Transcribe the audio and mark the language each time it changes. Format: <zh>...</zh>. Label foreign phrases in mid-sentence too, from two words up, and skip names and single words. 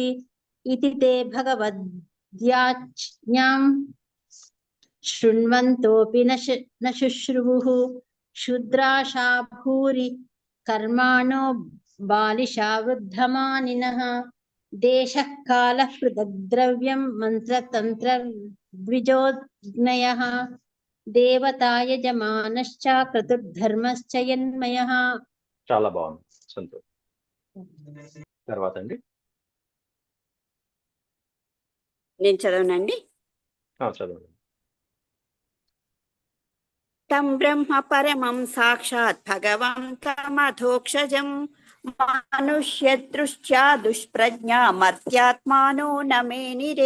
<sa>इति ते भगवद्याज्ञां शृण्वन्तोऽपि न शुश्रुवुः. शूद्राशा भूरि कर्माणो बालिशा वृद्धमानिनः. देशः कालः पृथग्द्रव्यं मंत्रतंत्र द्विजोज्ञयः. దేవతా యజమానశ్చ క్రతుర్ధర్మశ్చ యన్మయః.</sa> <te>చాలా బాగుంది, సంతోషం. తర్వాత అండి నేను చదవనండి. చదవండి.</te> <sa>తం బ్రహ్మ పరమం సాక్షాత్ భగవంతమధోక్షజం మనుష్యదృష్ట్యా దుష్ప్రజ్ఞా మర్త్యాత్మానో నమేనిరే.</sa>